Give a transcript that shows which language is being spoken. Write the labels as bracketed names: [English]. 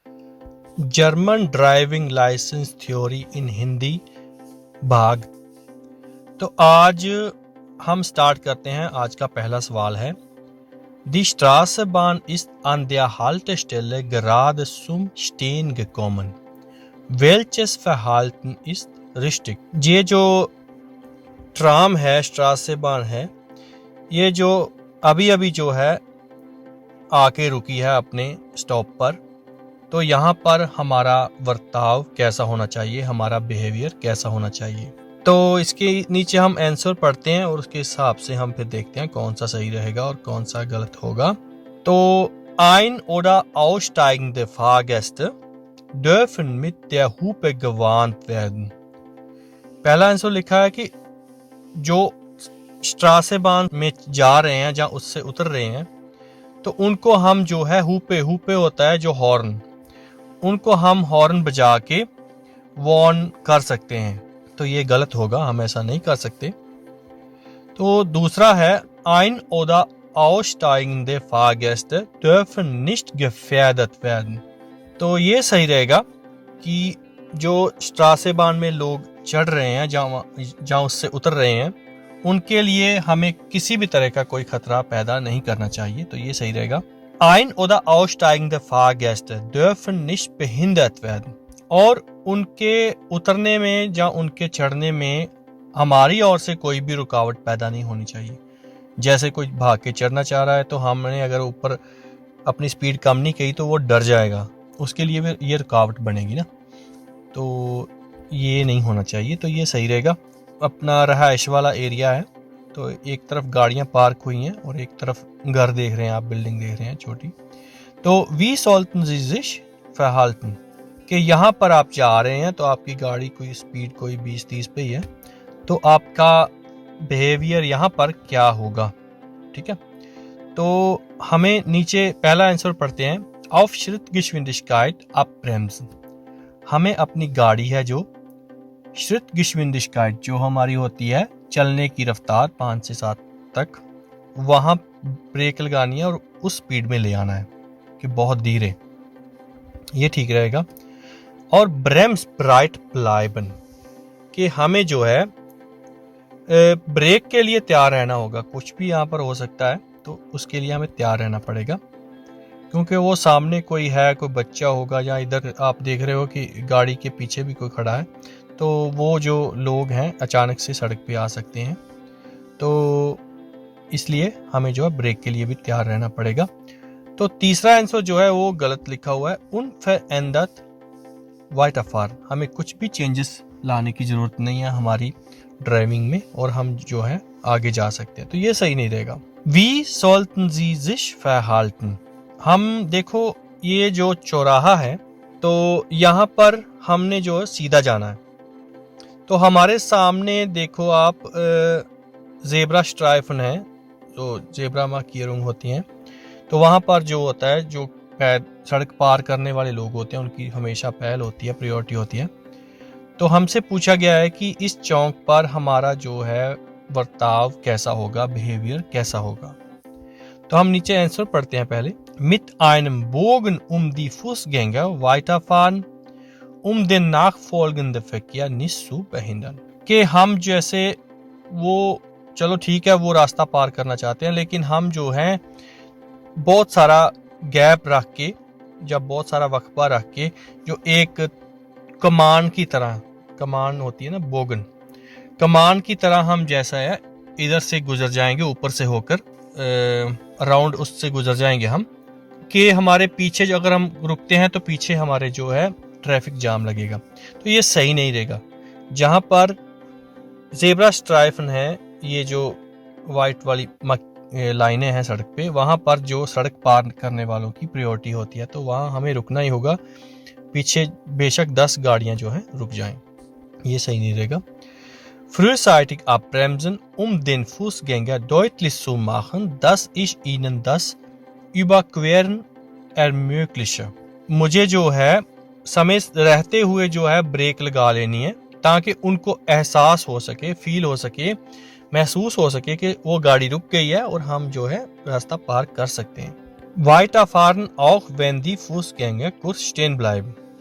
[Hindi] German driving licence theory इन हिंदी भाग। तो आज हम स्टार्ट करते हैं। आज का पहला सवाल है [German] Die Straßenbahn ist an der Haltestelle gerade zum Stehen gekommen. Welches Verhalten ist richtig? [Hindi] ये जो ट्राम है, स्ट्रासेबान है, ये जो अभी अभी जो है आके रुकी है अपने स्टॉप पर, तो यहाँ पर हमारा बर्ताव कैसा होना चाहिए, हमारा बिहेवियर कैसा होना चाहिए। तो इसके नीचे हम आंसर पढ़ते हैं और उसके हिसाब से हम फिर देखते हैं कौन सा सही रहेगा और कौन सा गलत होगा। [German] तो ein oder aussteigende Fahrgäste dürfen mit der Hupe gewarnt werden। [Hindi] पहला आंसर लिखा है कि जो स्ट्रासेबान में जा रहे हैं, जहाँ उससे उतर रहे हैं, तो उनको हम जो है हुपे होता है जो हॉर्न, उनको हम हॉर्न बजा के वार्न कर सकते हैं। तो ये गलत होगा, हम ऐसा नहीं कर सकते। तो दूसरा है [German] ein oder aussteigende Fahrgäste dürfen nicht gefährdet werden। [Hindi] तो ये सही रहेगा कि जो स्ट्रासेबान में लोग चढ़ रहे हैं, जहाँ उससे उतर रहे हैं, उनके लिए हमें किसी भी तरह का कोई खतरा पैदा नहीं करना चाहिए। तो ये सही रहेगा। [German] Ein oder aussteigende Fahrgäste dürfen nicht behindert werden। [Hindi] और उनके उतरने में या उनके चढ़ने में हमारी ओर से कोई भी रुकावट पैदा नहीं होनी चाहिए। जैसे कोई भाग के चढ़ना चाह रहा है, तो हमने अगर ऊपर अपनी स्पीड कम नहीं की तो वो डर जाएगा, उसके लिए भी ये रुकावट बनेगी ना। तो ये नहीं होना चाहिए। तो ये सही रहेगा। अपना रहायश वाला एरिया है, तो एक तरफ गाड़ियां पार्क हुई हैं और एक तरफ घर देख रहे हैं आप, बिल्डिंग देख रहे हैं छोटी। तो [German] wie sollten Sie sich verhalten [Hindi] कि यहाँ पर आप जा रहे हैं, तो आपकी गाड़ी कोई स्पीड कोई 20-30 पे ही है, तो आपका बिहेवियर यहाँ पर क्या होगा। ठीक है, तो हमें नीचे पहला आंसर पढ़ते हैं। [German] auf Schrittgeschwindigkeit abbremsen। [Hindi] हमें अपनी गाड़ी है जो Schrittgeschwindigkeit जो हमारी होती है चलने की रफ्तार 5 से 7 तक, वहाँ ब्रेक लगानी है और उस स्पीड में ले आना है कि बहुत धीरे, ये ठीक रहेगा। और [German] ब्रेम्स ब्राइट प्लाइबन [Hindi] कि हमें जो है ब्रेक के लिए तैयार रहना होगा। कुछ भी यहाँ पर हो सकता है, तो उसके लिए हमें तैयार रहना पड़ेगा, क्योंकि वो सामने कोई है, कोई बच्चा होगा, या इधर आप देख रहे हो कि गाड़ी के पीछे भी कोई खड़ा है, तो वो जो लोग हैं अचानक से सड़क पे आ सकते हैं। तो इसलिए हमें जो है ब्रेक के लिए भी तैयार रहना पड़ेगा। तो तीसरा आंसर जो है वो गलत लिखा हुआ है। [German] unverändert weiterfahren। [Hindi] हमें कुछ भी चेंजेस लाने की ज़रूरत नहीं है हमारी ड्राइविंग में, और हम जो है आगे जा सकते हैं। तो ये सही नहीं रहेगा। [German] Wie sollten Sie sich verhalten। [Hindi] हम देखो ये जो चौराहा है, तो यहाँ पर हमने जो है सीधा जाना है। तो हमारे सामने देखो आप जेब्रा स्ट्राइफन है, जो जेब्रा मार्किंग होती हैं, तो वहाँ पर जो होता है, जो सड़क पार करने वाले लोग होते हैं, उनकी हमेशा पहल होती है, प्रायोरिटी होती है। तो हमसे पूछा गया है कि इस चौक पर हमारा जो है बर्ताव कैसा होगा, बिहेवियर कैसा होगा। तो हम नीचे आंसर पढ़ते हैं पहले। [German] Mit einem Bogen die Fußgänger weiterfahren, den nachfolgenden Verkehr nicht zu behindern। [Hindi] कि हम जैसे वो, चलो ठीक है, वो रास्ता पार करना चाहते हैं, लेकिन हम जो हैं बहुत सारा गैप रख के, जब बहुत सारा वक्फा रख के, जो एक कमान की तरह, कमान होती है ना, बोगन, कमान की तरह हम जैसा है इधर से गुजर जाएंगे, ऊपर से होकर अराउंड उससे गुजर जाएंगे हम, कि हमारे पीछे अगर हम रुकते हैं तो पीछे हमारे जो है ट्रैफिक जाम लगेगा। तो ये सही नहीं रहेगा। जहाँ पर जेब्रा स्ट्राइफन है, ये जो वाइट वाली लाइनें हैं सड़क पे, वहाँ पर जो सड़क पार करने वालों की प्रायोरिटी होती है, तो वहाँ हमें रुकना ही होगा। पीछे बेशक 10 गाड़ियाँ जो हैं रुक जाएं, ये सही नहीं रहेगा। [German] Frühzeitig abbremsen, den Fußgänger deutlich zu machen, dass ich ihnen das Überqueren ermögliche। [Hindi] मुझे जो है समय रहते हुए जो है ब्रेक लगा लेनी है, ताकि उनको एहसास हो सके, फील हो सके, महसूस हो सके कि वो गाड़ी रुक गई है और हम जो है रास्ता पार कर सकते हैं। [German] Weiterfahren auch wenn die Fußgänger kurz stehen bleiben।